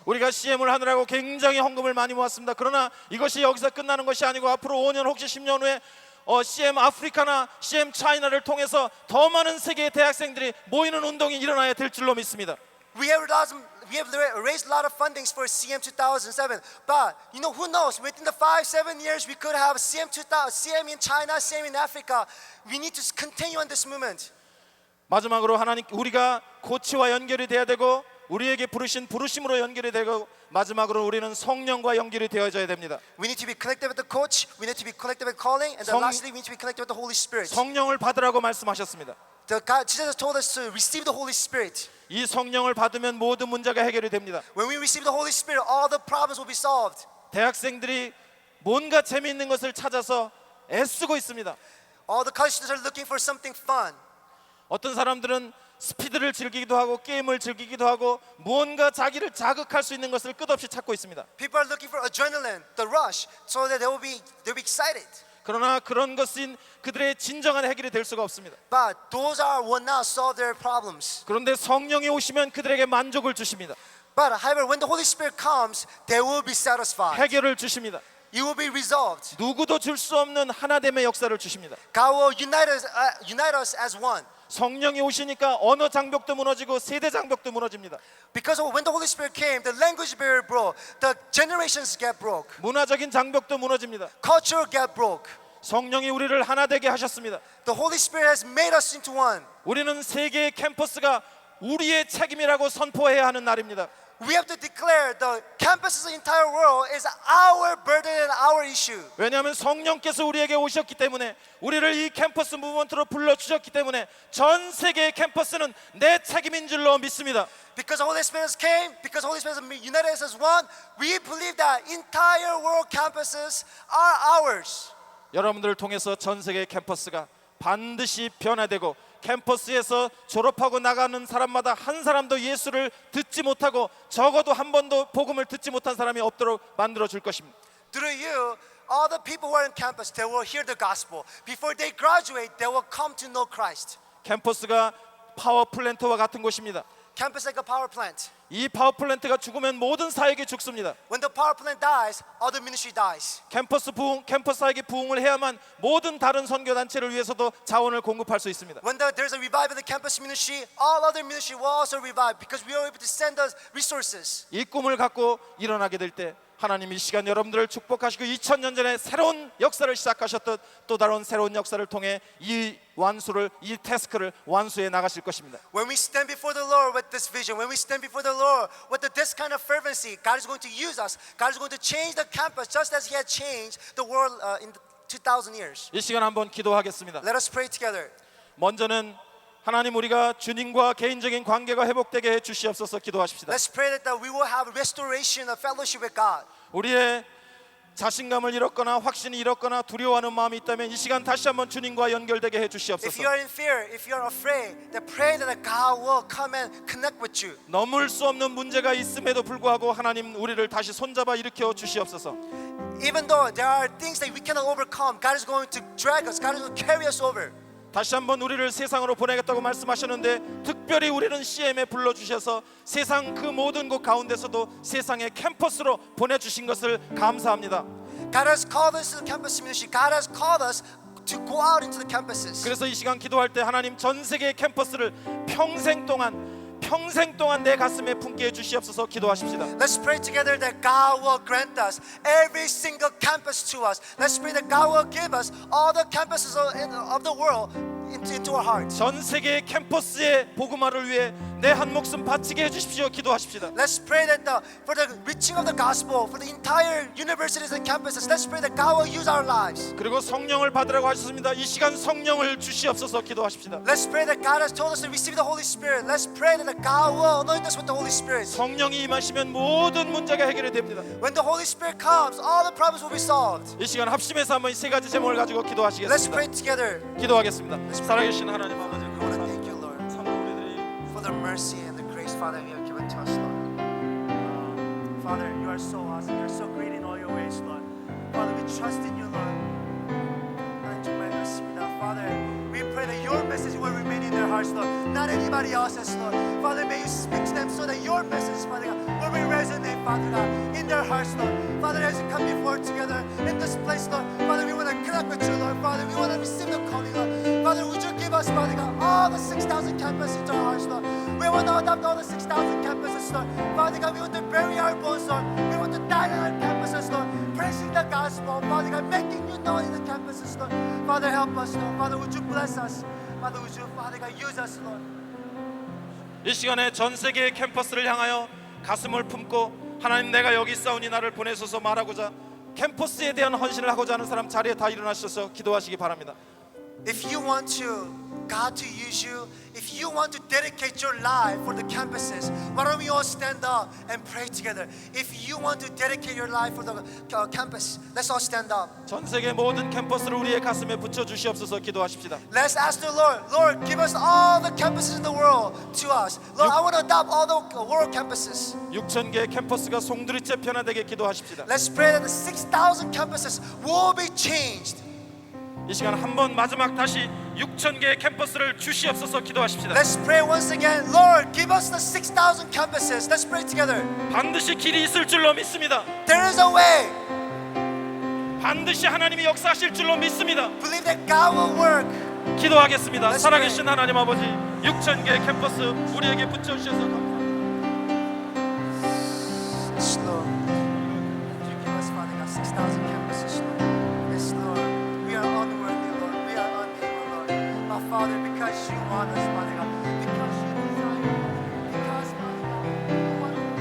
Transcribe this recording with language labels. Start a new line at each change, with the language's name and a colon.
Korean: 우리가 CM을 하느라고 굉장히 헌금을 많이 모았습니다. 그러나 이것이 여기서 끝나는 것이 아니고 앞으로 5년 혹시 10년 후에 CM 아프리카나 CM 차이나를 통해서 더 많은 세계의 대학생들이 모이는 운동이 일어나야 될 줄로 믿습니다.
English: We have raised a lot of fundings for CM 2007, but you know who knows? Within the 5-7 years, we could have CM in China, CM in Africa. We need to continue on this movement.
Korean: 마지막으로 하나님 우리가 코치와 연결이 돼야 되고 우리에게 부르신 부르심으로 연결이 되고 마지막으로 우리는 성령과 연결이 되어져야 됩니다.
English: We need to be connected with the coach. We need to be connected with calling, and then lastly, we need to be connected with the Holy Spirit.
Korean: 성령을 받으라고 말씀하셨습니다.
English: Jesus told us to receive the Holy Spirit.
Korean: 이 성령을 받으면 모든 문제가 해결이 됩니다.
English: When we receive the Holy Spirit, all the problems will be solved.
Korean: 대학생들이 뭔가 재미있는 것을 찾아서 애쓰고 있습니다.
English: All the college students are looking for something fun.
Korean: 어떤 사람들은 스피드를 즐기기도 하고 게임을 즐기기도 하고 무언가 자기를 자극할 수 있는 것을 끝없이 찾고 있습니다.
English: People are looking for adrenaline, the rush, so that they'll be excited.
Korean: 그러나 그런 것은 그들의 진정한 해결이 될 수가 없습니다.
English: But those will not solve their problems.
Korean: 그런데 성령이 오시면 그들에게 만족을 주십니다.
English: But however, when the Holy Spirit comes, they will be satisfied.
Korean: 해결을 주십니다.
English: It will be resolved.
Korean: 누구도 줄 수 없는 하나됨의 역사를 주십니다.
English: God will unite us as one.
Korean: 성령이 오시니까 언어 장벽도 무너지고 세대 장벽도 무너집니다.
English: Because when the Holy Spirit came, the language barrier broke, the generations get broke,
Korean: 문화적인 장벽도 무너집니다.
English: culture get broke.
Korean: 성령이 우리를 하나 되게 하셨습니다.
English: The Holy Spirit has made us into one.
Korean: 우리는 세계의 캠퍼스가 우리의 책임이라고 선포해야 하는 날입니다.
English: We have to declare the campuses of the entire world is our burden and our issue.
Korean: 왜냐하면 성령께서 우리에게 오셨기 때문에 우리를 이 캠퍼스 무브먼트로 불러주셨기 때문에 전 세계의 캠퍼스는 내 책임인 줄로 믿습니다.
English: Because the Holy Spirit came, because the Holy Spirit has united us as one, we believe that entire world campuses are ours.
Korean: 여러분들을 통해서 전 세계의 캠퍼스가 반드시 변화되고 캠퍼스에서 졸업하고 나가는 사람마다 한 사람도 예수를 듣지 못하고 적어도 한 번도 복음을 듣지 못한 사람이 없도록 만들어 줄 것입니다.
English: Through you, all the people who are in campus, they will hear the gospel. Before they graduate, they will come to know Christ.
Korean: 캠퍼스가 파워 플랜트와 같은 곳입니다.
English: Campus like a power plant.
Korean: 이 파워 플랜트가 죽으면 모든 사역이 죽습니다.
English: When the power plant dies, all the ministry dies.
Korean: 캠퍼스 사역이 부흥을 해야만 모든 다른 선교 단체를 위해서도 자원을 공급할 수 있습니다.
English: When there's a revival in the campus ministry, all other ministry will also revive because we are able to send us resources.
Korean: 이 꿈을 갖고 일어나게 될 때 하나님이 이 시간 여러분들을 축복하시고 2000년 전에 새로운 역사를 시작하셨던 또 다른 새로운 역사를 통해 이 태스크를 완수해 나가실 것입니다.
English: When we stand before the Lord with this vision, when we stand before the Lord with this kind of fervency, God is going to use us. God is going to change the campus just as He had changed the world in 2,000 years.
Korean: 이 시간 한번 기도하겠습니다.
English: Let us pray together.
Korean: 먼저는 하나님 우리가 주님과 개인적인 관계가 회복되게 해 주시옵소서 기도하십시다.
English: Let's pray that we will have restoration of fellowship with God.
Korean: 우리의 자신감을 잃었거나 확신이 잃었거나 두려워하는 마음이 있다면 이 시간 다시 한번 주님과 연결되게 해
English: If
Korean: 주시옵소서.
English: you are in fear, if you are afraid, then pray that God will come and connect with you.
Korean: 넘을 수 없는 문제가 있음에도 불구하고 하나님 우리를 다시 손잡아 일으켜 주시옵소서.
English: Even though there are things that we cannot overcome, God is going to drag us. God is going to carry us over.
Korean: 다시 한번 우리를 세상으로 보내겠다고 말씀하셨는데 특별히 우리는 CM에 불러주셔서 세상 그 모든 곳 가운데서도 세상의 캠퍼스로 보내주신 것을 감사합니다.
English: God has called us to the campus ministry. God has called us to go out into the campuses.
Korean: 그래서 이 시간 기도할 때 하나님 전 세계 캠퍼스를 평생 동안 내 가슴에 품게 해 주시옵소서 기도하십시다.
English: Let's pray together that God will grant us every single campus to us. Let's pray that God will give us all the campuses of the world into our hearts.
Korean: 전 세계 캠퍼스의 복음화를 위해 내 한 목숨 바치게 해 주십시오. 기도하십시다.
English: Let's pray that for the reaching of the gospel for the entire universities and campuses. Let's pray that God will use our lives.
Korean: 그리고 성령을 받으라고 하셨습니다. 이 시간 성령을 주시옵소서 기도하십시다.
English: Let's pray that God has told us to receive the Holy Spirit. Let's pray that God will anoint us with the Holy Spirit.
Korean: 성령이 임하시면 모든 문제가 해결이 됩니다.
English: When the Holy Spirit comes, all the problems will be solved.
Korean: 이 시간 합심해서 한번 이 세 가지 제목을 가지고
English: Let's
Korean: 기도하시겠습니다.
English: pray together.
Korean: 기도하겠습니다. 살아계신 하나님 아버지
English: We want to thank you, Lord,
Korean: 참으로 우리들이
English: for the mercy and the grace, Father, you have given to us, Lord. Father, you are so awesome. You are so great in all your ways, Lord. Father, we trust in you, Lord.
Korean: 하나님 정말 그렇습니다.
English: Father, we pray that your message will remain in their hearts, Lord. Not anybody else's, Lord. Father, may you speak to them so that your message, Father God, will resonate, Father God, in their hearts, Lord. Father, as we come before together in this place, Lord, Father, we want to connect with you, Lord. Father, we want to receive the calling, Lord. Father, would you give us, Father God, all the 6,000 campuses into our hearts, Lord. We want to adopt all the 6,000 campuses, Lord. Father God, we want to bury our bones, Lord. We want to die on our campuses, Lord. Praising the gospel, Father God, making you known in the campuses, Lord. Father, help us, Lord. Father, would you bless us? Father, would you, Father God, use us, Lord.
Korean: 이 시간에 전 세계의 캠퍼스를 향하여 가슴을 품고 하나님 내가 여기 있사오니 나를 보내소서 말하고자 캠퍼스에 대한 헌신을 하고자 하는 사람 자리에 다 일어나셔서 기도하시기 바랍니다.
English: If you want God to use you, if you want to dedicate your life for the campuses, why don't we all stand up and pray together? If you want to dedicate your life for the campus, let's all stand up.
Korean: 전 세계 모든 캠퍼스를 우리의 가슴에 붙여 주시옵소서 기도하십시다.
English: Let's ask the Lord, Lord, give us all the campuses in the world to us. Lord, I want to adopt all the world campuses.
Korean: 6,000개의 캠퍼스가 송두리째 변화되게 기도하십시다.
English: Let's pray that the 6,000 campuses will be changed.
Korean: 이 시간 한번 마지막 다시 6,000개의 캠퍼스를 주시옵소서 기도하십시다.
English: Let's pray once again, Lord, give us the 6,000 campuses. Let's pray together.
Korean: 반드시 길이 있을 줄로 믿습니다.
English: There is a way.
Korean: 반드시 하나님이 역사하실 줄로 믿습니다.
English: Believe that God will work.
Korean: 기도하겠습니다.
English: Let's
Korean: 살아계신 하나님 아버지 6,000개의 캠퍼스 우리에게 붙여주셔서 감사합니다.
English: Yes, Lord. Would you give us, Father God, 6,000 campuses, Lord? Yes, Lord. We are unworthy, Lord. We are unable, Lord. But Father, because you want us, Father God, because you desire, because, Father God, you want